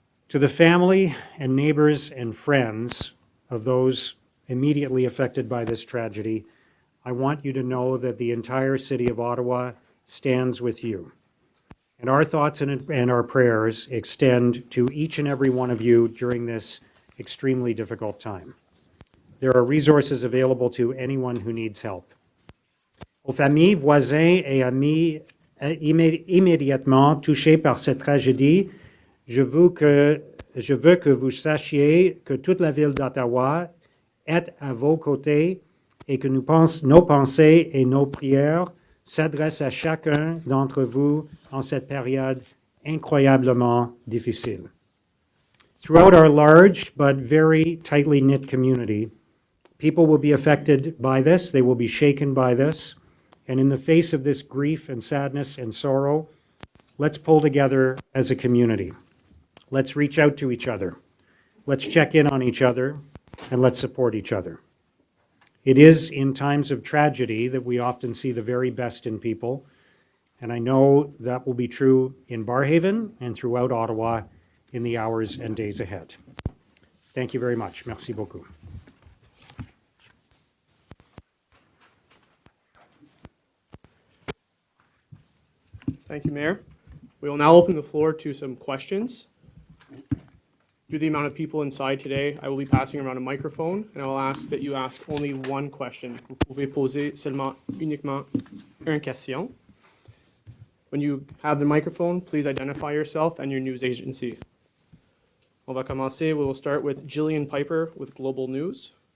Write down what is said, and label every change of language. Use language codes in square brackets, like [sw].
[en] To the family and neighbors and friends of those immediately affected by this tragedy, I want you to know that the entire city of Ottawa stands with you. And our thoughts and our prayers extend to each and every one of you during this extremely difficult time. There are resources available to anyone who needs help. [fr] Aux familles, voisins et amis immédiatement touchés par cette tragédie, je veux que vous sachiez que toute la ville d'Ottawa est à vos côtés et que nos pensées et nos prières s'adressent à chacun d'entre vous en cette période incroyablement difficile. [en] Throughout our large but very tightly knit community, people will be affected by this, they will be shaken by this, and in the face of this grief and sadness and sorrow, let's pull together as a community. Let's reach out to each other. Let's check in on each other, and let's support each other. It is in times of tragedy that we often see the very best in people, and I know that will be true in Barrhaven and throughout Ottawa in the hours and days ahead. Thank you very much. [fr] Merci beaucoup. [en] Thank you, Mayor. We will now open the floor to some questions. Due to the amount of people inside today, I will be passing around a microphone, and I will ask that you ask only one question. [fr] Vous pouvez poser uniquement une question. [en] When you have the microphone, please identify yourself and your news agency. [fr] On va commencer. [en] We will start with Jillian Piper with Global News.